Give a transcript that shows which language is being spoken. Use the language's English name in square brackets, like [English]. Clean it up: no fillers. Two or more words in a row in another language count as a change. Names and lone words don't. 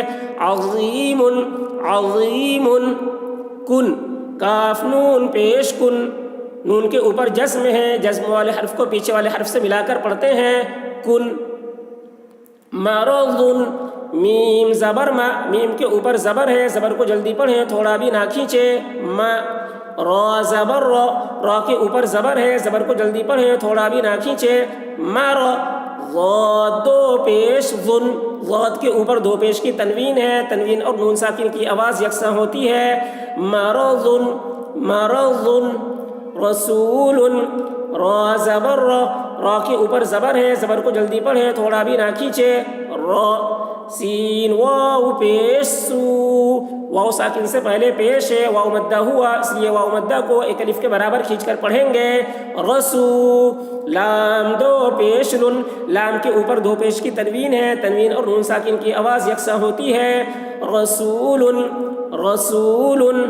[Urdu] عظیم، عظیم، کن، کاف نون پیش کن، نون کے اوپر جزم ہے، جزم والے حرف کو پیچھے والے حرف سے ملا کر پڑھتے ہیں، کن۔ مرض، میم زبر ما، میم کے اوپر زبر ہے، زبر کو جلدی پڑھیں، تھوڑا بھی نہ کھینچے، ما۔ را زبر را، را کے اوپر زبر ہے، زبر کو جلدی پڑھیں، تھوڑا بھی نہ کھینچے، مر۔ ضاد دو پیش ظن، ضاد کے اوپر دو پیش کی تنوین ہے، تنوین اور نون ساکن کی آواز یکساں ہوتی ہے، مرض، مرض۔ رسول، را زبر را، را کے اوپر زبر ہے، زبر کو جلدی پڑھیں، تھوڑا بھی نہ کھینچے، را۔ سین واو پیش سو، واو ساکن سے پہلے پیش ہے، واو مدہ ہوا، اس لیے واو مدہ کو ایک الف کے برابر کھینچ کر پڑھیں گے، رسو۔ لام دو پیش لن، لام کے اوپر دو پیش کی تنوین ہے، تنوین اور نون ساکن کی آواز یکساں ہوتی ہے، رسول، رسول۔